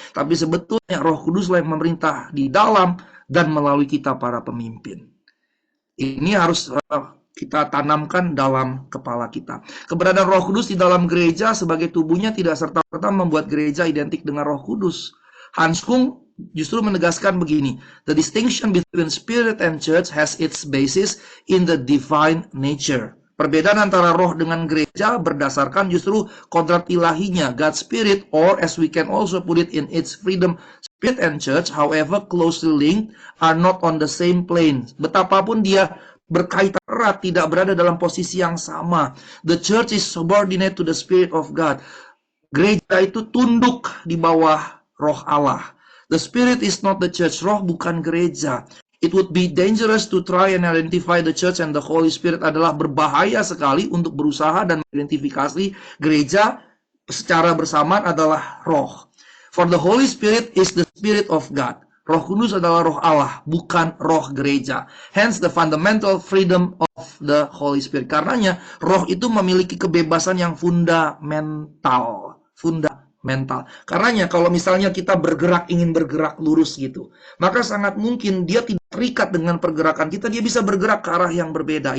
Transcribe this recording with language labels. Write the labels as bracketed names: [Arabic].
[Indonesian] Tapi sebetulnya Roh Kudus yang memerintah di dalam dan melalui kita para pemimpin. Ini harus kita tanamkan dalam kepala kita. Keberadaan Roh Kudus di dalam gereja sebagai tubuhnya tidak serta-merta membuat gereja identik dengan Roh Kudus. [English] Hans Kung [Indonesian] justru menegaskan begini, [English] the distinction between spirit and church has its basis in the divine nature. [Indonesian] Perbedaan antara roh dengan gereja berdasarkan justru kodrat ilahinya, [English] God's Spirit, or as we can also put it in its freedom, Spirit and Church, however closely linked, are not on the same plane. [Indonesian] Betapapun dia berkaitan erat, tidak berada dalam posisi yang sama. [English] The Church is subordinate to the Spirit of God. [Indonesian] Gereja itu tunduk di bawah roh Allah. [English] The Spirit is not the Church. [Indonesian] Roh bukan gereja. [English] It would be dangerous to try and identify the Church and the Holy Spirit. [Indonesian] Adalah berbahaya sekali untuk berusaha dan mengidentifikasi gereja secara bersamaan adalah roh. [English] For the Holy Spirit is the Spirit of God. [Indonesian] Roh Kudus adalah roh Allah, bukan roh gereja. [English] Hence the fundamental freedom of the Holy Spirit. [Indonesian] Karenanya roh itu memiliki kebebasan yang fundamental. Karenanya kalau misalnya kita ingin bergerak lurus gitu, maka sangat mungkin dia tidak terikat dengan pergerakan kita, dia bisa bergerak ke arah yang berbeda.